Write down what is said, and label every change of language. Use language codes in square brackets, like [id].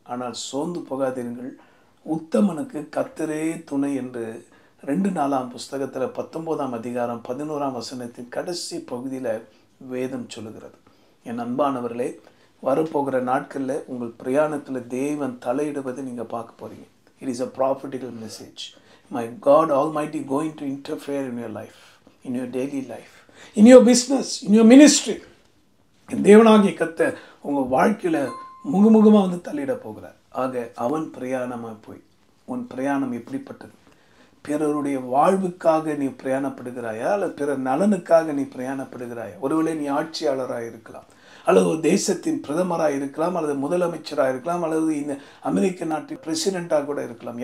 [ta] ஆனால் சோர்ந்து போகாதீர்கள். உத்தமனுக்கு கர்த்தரே துணை என்று 2 நாளாம் புஸ்தகத்தில் 19ஆம் அதிகாரம் 11ஆம் வசனத்தின் கடைசி பகுதியில் வேதம் சொல்லுகிறது. என் அன்பானவர்களே, வரப்போகிற நாட்களில் உங்கள் பிரயாணத்தில் தேவன் தலையிடுவதை நீங்கள் பார்க்க போகிறீங்க. [en] It is a prophetical message. My God Almighty going to interfere in your life, in your daily life, in your business, in your ministry. [ta] தேவனாகிய கர்த்தர் உங்கள் வாழ்க்கையில் முகமுகமாக வந்து தலையிட போகிறார். ஆக அவன் பிரயாணமாக போய், உன் பிரயாணம் எப்படிப்பட்டது? பிறருடைய வாழ்வுக்காக நீ பிரயாணப்படுகிறாயா அல்லது பிறர் நலனுக்காக நீ பிரயாணப்படுகிறாயா? ஒருவேளை நீ ஆட்சியாளராக இருக்கலாம், அல்லது ஒரு தேசத்தின் பிரதமராக இருக்கலாம், அல்லது முதலமைச்சராக இருக்கலாம், அல்லது இந்த அமெரிக்க நாட்டின் பிரசிடெண்ட்டாக கூட இருக்கலாம்.